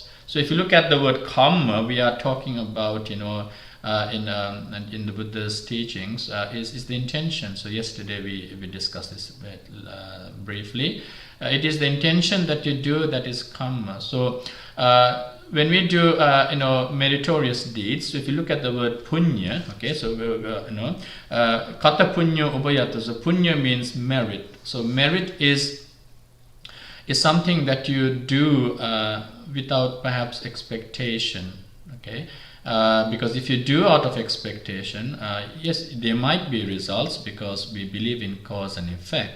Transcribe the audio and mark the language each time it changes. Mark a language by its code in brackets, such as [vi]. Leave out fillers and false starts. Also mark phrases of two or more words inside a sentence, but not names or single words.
[en] So if you look at the word karma, we are talking about, in the Buddha's teachings, is the intention. So yesterday we discussed this briefly. It is the intention that you do that is karma. So when we do meritorious deeds, so if you look at the word punya, okay, so [pi] kata punya ubayata. [en] So punya means merit. So merit is something that you do without perhaps expectation, okay? Because if you do out of expectation, yes, there might be results, because we believe in cause and effect.